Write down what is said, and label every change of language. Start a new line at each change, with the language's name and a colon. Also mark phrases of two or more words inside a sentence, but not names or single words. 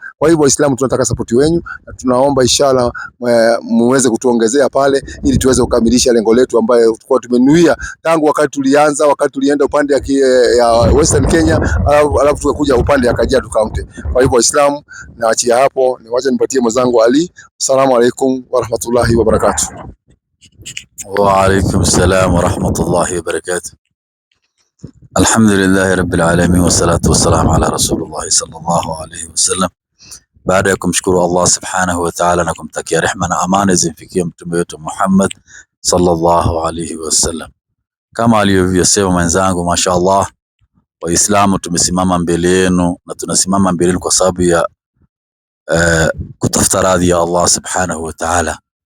Swahili: Kwa hivyo Waislamu tunataka support wenu, na tunaomba inshallah muweze kutuongezea pale ili tuweze kukamilisha lengo letu ambayo tulikuwa tumenuia tangu wakati tulienda upande ya Western Kenya, alafu tukakuja upande ya Kajiado County. Kwa hivyo Waislamu, naachia hapo, niwache nipatie mwenzangu Ali.
Arabic: السلام عليكم ورحمة الله وبركاته. وعليكم السلام ورحمة الله وبركاته. الحمد لله رب العالمين والصلاة والسلام على رسول الله صلى الله عليه وسلم.
Swahili: Baada ya kumshukuru Allah
Arabic: سبحانه وتعالى
Swahili: na kumtakia rehema na amani zimfikie mtume wetu Muhammad
Arabic: صلى الله عليه وسلم,
Swahili: kama alivyosema mwenzangu, mashaallah, Waislamu tumesimama mbele yenu, na tunasimama mbele yenu kwa sababu ya kutafuta radhi ya Allah
Arabic: سبحانه وتعالى.